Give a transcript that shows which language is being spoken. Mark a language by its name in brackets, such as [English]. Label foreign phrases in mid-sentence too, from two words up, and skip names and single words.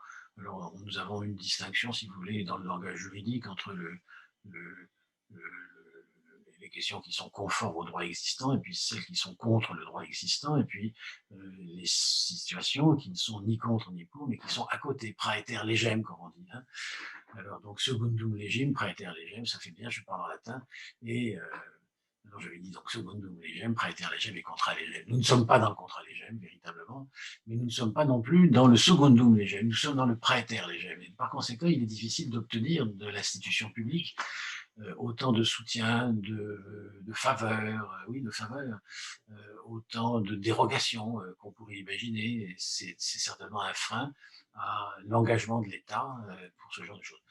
[French] Alors, nous avons une distinction, si vous voulez, dans le langage juridique entre le- le- les questions qui sont conformes au droit existant et puis celles qui sont contre le droit existant, et puis les situations qui ne sont ni contre ni pour, mais qui sont à côté, [Latin] praeter legem, [French] comme on dit. Hein. Alors, donc, [Latin] secundum legem, praeter legem, [French] ça fait bien, je parle en latin, et alors j'avais dit donc [Latin] secundum legem, praeter legem et contra legem. [French] Nous ne sommes pas dans le [Latin] contra legem, [French] véritablement, mais nous ne sommes pas non plus dans le [Latin] secundum legem, [French] nous sommes dans le [Latin] praeter legem. [French] Et par conséquent, il est difficile d'obtenir de l'institution publique autant de soutien, de faveur, oui, de faveur, autant de dérogations qu'on pourrait imaginer. C'est certainement un frein à l'engagement de l'État pour ce genre de choses.